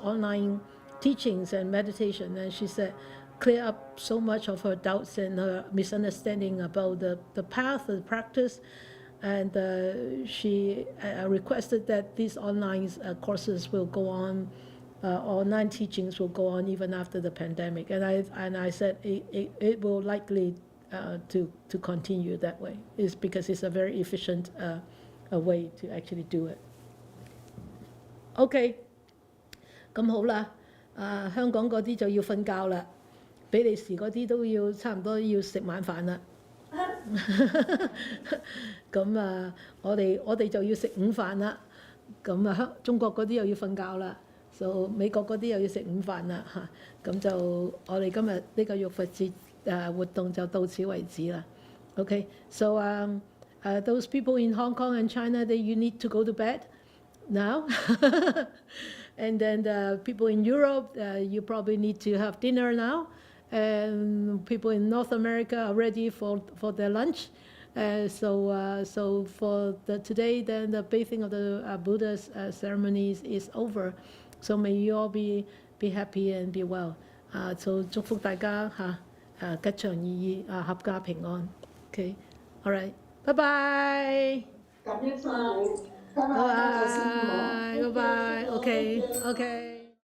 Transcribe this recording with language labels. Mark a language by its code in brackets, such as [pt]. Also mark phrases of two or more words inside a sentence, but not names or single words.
[en] online teachings and meditation, and she said clear up so much of her doubts and her misunderstanding about the path, the practice, and she requested that these online courses will go on, online teachings will go on even after the pandemic, and I said it will likely to continue that way, is because it's a very efficient a way to actually do it. [yue] OK， 咁好啦，香港嗰啲就要瞓覺啦，比利時嗰啲都要差唔多要食晚飯啦。咁我哋就要食午飯啦。咁啊中國嗰啲又要瞓覺啦，就美國嗰啲又要食午飯啦嚇，咁就我哋今日呢個浴佛節活動就到此為止啦。 [en] Okay, so those people in Hong Kong and China, you need to go to bed now. And then the people in Europe, you probably need to have dinner now. And people in North America are ready for their lunch. So for today, then the bathing of the Buddha's ceremonies is over. So may you all be happy and be well. So [yue] 祝福大家吉祥意義合家平安。 [en] Okay, all right, bye bye. [yue] 感恩晒你，拜拜， [en] Bye bye. Okay.